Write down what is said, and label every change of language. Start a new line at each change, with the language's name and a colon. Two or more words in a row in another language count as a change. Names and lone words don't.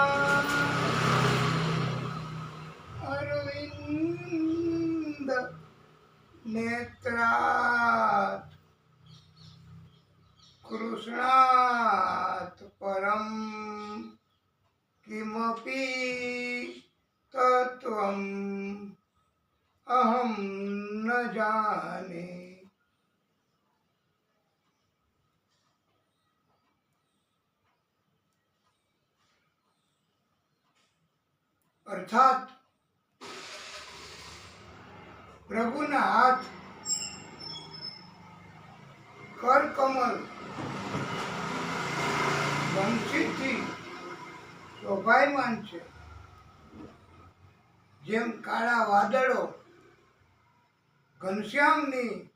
Sanskrit: अरविंद नेत्रात कृष्णात परम किमपि तत्वम् अहं न जाने।
Gujarati: अर्थात પ્રભુના હાથ કરકમલ વંશીથી શોભાયમાન છે, જેમ કાળા વાદળો ઘનશ્યામની